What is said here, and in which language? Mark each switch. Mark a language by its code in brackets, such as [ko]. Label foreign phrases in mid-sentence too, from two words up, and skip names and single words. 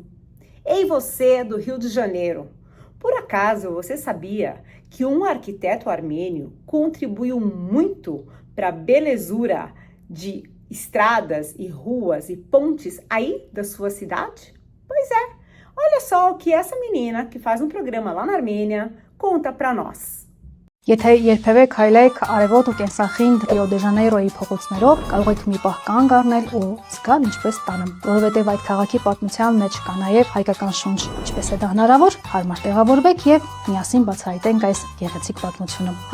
[pt] Ei, você do Rio de Janeiro, por acaso você sabia que um arquiteto armênio contribuiu muito para a belezura de estradas e ruas e pontes aí da sua cidade? Pois é, olha só o que essa menina que faz um programa lá na Armênia conta para nós. [hy] Եթե երբևէ քայլեք արևոտ ու կենսախին Ռիո դե Ժանեյրոյի փողոցներով, կարող եք մի պահ կանգ առնել ու զգալ ինչպես տանը, որովհետև այդ քաղաքի պատմության մեջ կա նաև հայկական շունչ։ Ինչպես է դա հնարավոր, հարմար տեղավորվեք եւ միասին բացահայտենք այս գեղեցիկ պատմությունը։